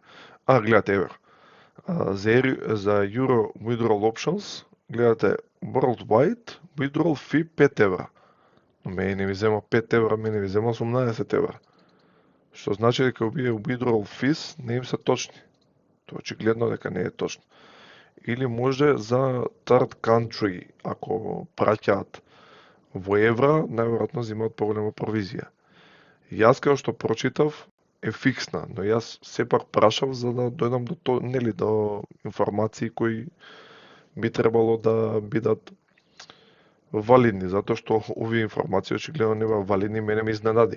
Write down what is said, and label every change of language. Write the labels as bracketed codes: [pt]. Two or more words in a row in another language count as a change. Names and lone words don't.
[mk] Гледате, еве. За [en] Euro Withdrawal Options, [mk] гледате [en] Worldwide Withdrawal Fee [mk] 5 евра. Но мене не ми зема 5 евра, мене ми зема 18 евра. Што значи дека овие [en] Withdrawal Fees [mk] не им се точни. Тоа очигледно дека не е точно. Или може за [en] third country, [mk] ако праќаат во евра, најверојатно земаат поголема провизија. Јас као што прочитав е фиксна, но јас сепак прашав за да дојдам до информации кои би требало да бидат валидни, затоа што овие информации очигледно не беа валидни, мене ме изненади.